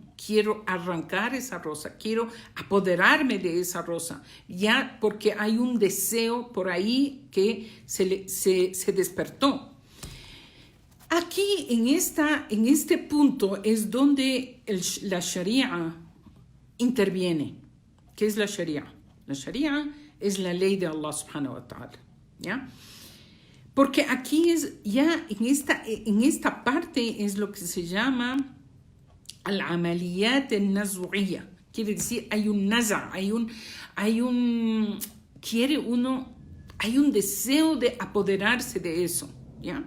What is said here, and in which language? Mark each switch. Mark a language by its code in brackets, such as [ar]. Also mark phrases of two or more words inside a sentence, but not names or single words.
[es] Quiero arrancar esa rosa, quiero apoderarme de esa rosa, ya porque hay un deseo por ahí que se despertó. Aquí en este punto es donde la Sharia interviene. ¿Qué es la Sharia? La Sharia es la ley de Allah [ar] سبحانه وتعالى, [es] ¿ya? Porque aquí es ya en esta parte es lo que se llama [ar] العمليات النزعية. [es] Quiere decir, hay un naza, hay un deseo de apoderarse de eso, ¿ya?